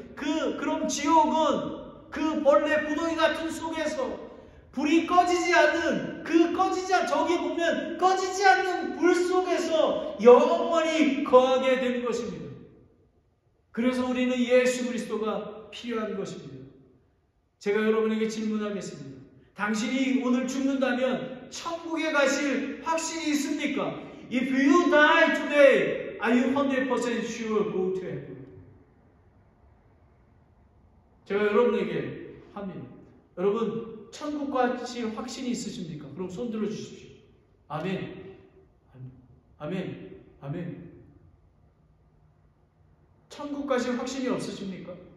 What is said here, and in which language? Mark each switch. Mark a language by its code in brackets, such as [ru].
[ko] 그럼 지옥은 그 벌레 부동이 같은 속에서 불이 꺼지지 않는 저기 보면 꺼지지 않는 불 속에서 영원히 거하게 되는 것입니다. 그래서 우리는 예수 그리스도가 필요한 것입니다. 제가 여러분에게 질문하겠습니다. 당신이 오늘 죽는다면 천국에 가실 확신이 있습니까? [en] If you die today, are you 100% sure go to heaven? [ko] 제가 여러분에게 합니다. 여러분, 천국 가실 확신이 있으십니까? 그럼 손 들어 주십시오. 아멘. 아멘. 아멘. 천국 가실 확신이 없으십니까?